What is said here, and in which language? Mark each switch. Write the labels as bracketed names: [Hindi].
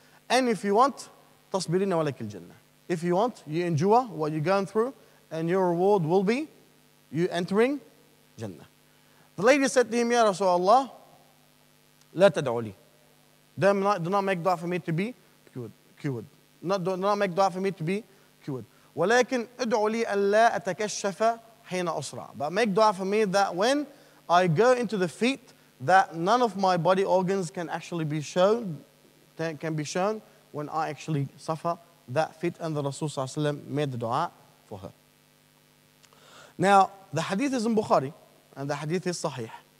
[English] And if you want, [Arabic] tasbirina wa lakil jannah. [English] If you want, you endure what you're going through and your reward will be you entering Jannah. The lady said to him, [Arabic] Ya Rasulullah, la tad'u li. [English] Do not make dua for me to be cured. Do not make dua for me to be cured. [Arabic] ولكن ادعوا لي ألا أتكشف حين أسرع. [English] But make dua for me that when I go into the feet, that none of my body organs can actually be shown, when I actually suffer that fit. And the Rasul sallallahu alaihi wasallam made the dua for her. Now, the hadith is in Bukhari, and the hadith is sahih.